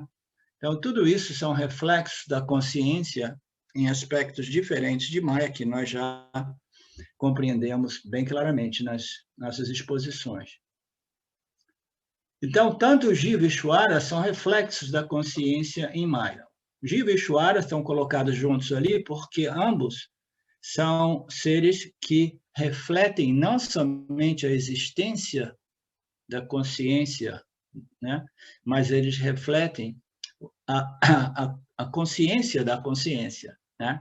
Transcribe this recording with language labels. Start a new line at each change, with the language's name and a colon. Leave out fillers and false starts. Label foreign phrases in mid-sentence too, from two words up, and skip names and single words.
Portuguese: Então, tudo isso são reflexos da consciência em aspectos diferentes de Maya, que nós já compreendemos bem claramente nas nossas exposições. Então, tanto Jiva e Ishvara são reflexos da consciência em Maya. Jiva e Ishvara estão colocados juntos ali porque ambos são seres que refletem não somente a existência da consciência, né, mas eles refletem a consciência da consciência, né?